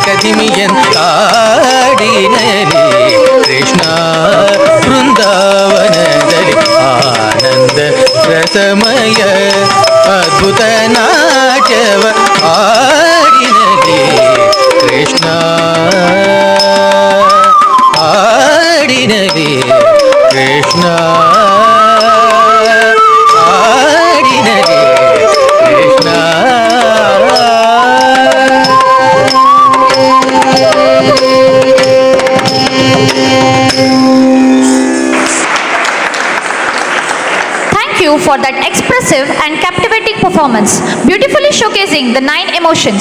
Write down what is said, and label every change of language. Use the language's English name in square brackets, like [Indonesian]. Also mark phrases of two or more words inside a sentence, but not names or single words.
[Kannada] ತಕದಿಮಿಯಂತಾಡಿನಲಿ ಕೃಷ್ಣ ಬೃಂದಾವನದಲ್ಲಿ ಆನಂದ ರಸಮಯ ಅದ್ಭುತ ನಾಟ್ಯವ ಆಡಿನಲಿ ಕೃಷ್ಣ ಆಡಿನಲಿ ಕೃಷ್ಣ ಆಡಿನಲಿ ಕೃಷ್ಣ. [English] Thank you for that expressive and captivating performance, beautifully showcasing the 9 emotions.